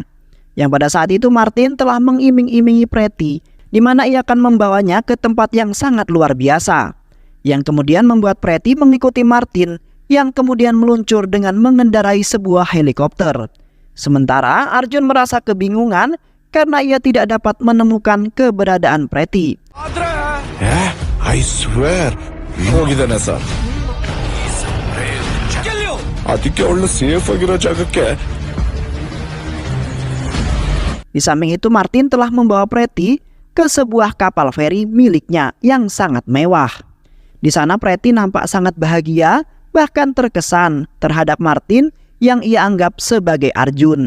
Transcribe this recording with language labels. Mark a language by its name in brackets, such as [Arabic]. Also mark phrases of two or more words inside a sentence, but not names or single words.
[Indonesian] Yang pada saat itu Martin telah mengiming-imingi Preti, di mana ia akan membawanya ke tempat yang sangat luar biasa, yang kemudian membuat Preti mengikuti Martin yang kemudian meluncur dengan mengendarai sebuah helikopter. Sementara Arjun merasa kebingungan karena ia tidak dapat menemukan keberadaan Preti. [English] I swear [Kannada] ಹೋಗಿದ್ದಾನೆ ಸರ್ ಅದಕ್ಕೆ ಒಳ್ಳೆ ಸೇಫ್ ಆಗಿರೋ ಜಾಗಕ್ಕೆ. [Indonesian] Di samping itu Martin telah membawa Preti ke sebuah kapal feri miliknya yang sangat mewah. Di sana Preti nampak sangat bahagia, bahkan terkesan terhadap Martin yang ia anggap sebagai Arjun.